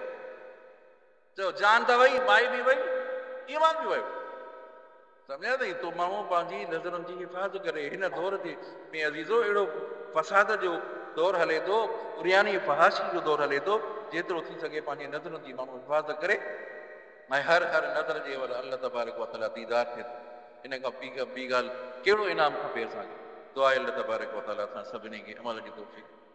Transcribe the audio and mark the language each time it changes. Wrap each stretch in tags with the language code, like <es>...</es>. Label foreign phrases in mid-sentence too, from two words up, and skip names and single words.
<sd>चओ जान त वई, माई बि वई, ईमान बि वियो। सम्झा अथई, तो माण्हू पंहिंजी नज़रुनि जी हिफ़ाज़त करे। हिन दौर ते में अज़ीज़ो अहिड़ो फसाद जो दौर हले थो, उरियानी फहाशी जो दौर हले थो, जेतिरो थी सघे पंहिंजी नज़रुनि जी माण्हू हिफ़ाज़त करे, ऐं हर नज़र जे वटि अल्लाह तबारक व तआला दीदार थिए थो। इन खां ॿी ॻाल्हि कहिड़ो इनाम खपे असांखे? दुआ आहे अल्लाह तबारक व तआला असां सभिनी खे अमल जी तौफ़ीक़</sd>